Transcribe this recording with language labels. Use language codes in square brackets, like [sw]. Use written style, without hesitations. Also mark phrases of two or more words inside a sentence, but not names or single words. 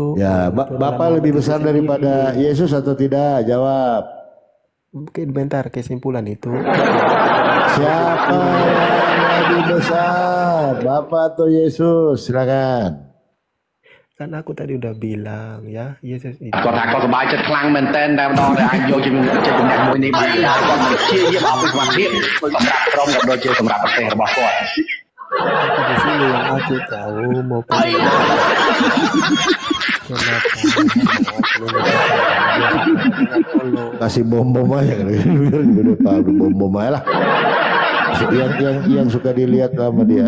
[id] ya, Bapak lebih besar daripada Yesus atau tidak? Jawab. Mungkin bentar kesimpulan itu. Siapa yang lebih besar, Bapak atau Yesus? Silakan. Kan aku tadi udah bilang ya, Yesus itu. [km] គាត់ថាគាត់សប្បាយចិត្តខ្លាំងមែនតើតែម្ដងដែលអាចយកជាជំនះមួយនេះបានហើយគាត់នឹងព្យាយាមអស់ពីសមត្ថភាពសម្រាប់ក្រុមក៏ដូចជាសម្រាប់ប្រទេសរបស់គាត់ [id] Tapi di sini yang aku tahu mau kasih bom aja kan, udah tahu bom aja lah. Yang suka dilihat sama dia.